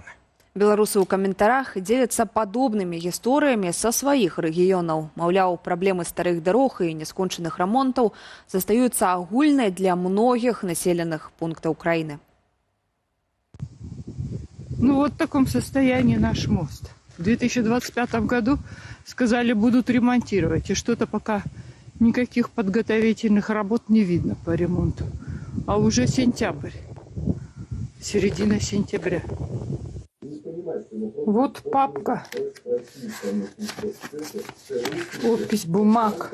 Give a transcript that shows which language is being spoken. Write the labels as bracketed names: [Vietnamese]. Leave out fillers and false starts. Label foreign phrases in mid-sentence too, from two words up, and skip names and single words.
[Belarusian] Беларусы ў каментарах дзеляцца падобнымі гісторыямі са сваіх рэгіёнаў. Маўляў, праблемы старых дарог і няскончаных рамонтаў застаюцца агульнай для многіх населеных пунктаў краіны. [Russian] Ну вот в таком состоянии наш мост. В 2025 году сказали, будут ремонтировать. И что-то пока никаких подготовительных работ не видно по ремонту. А уже сентябрь. Середина сентября. Вот папка. Опись бумаг.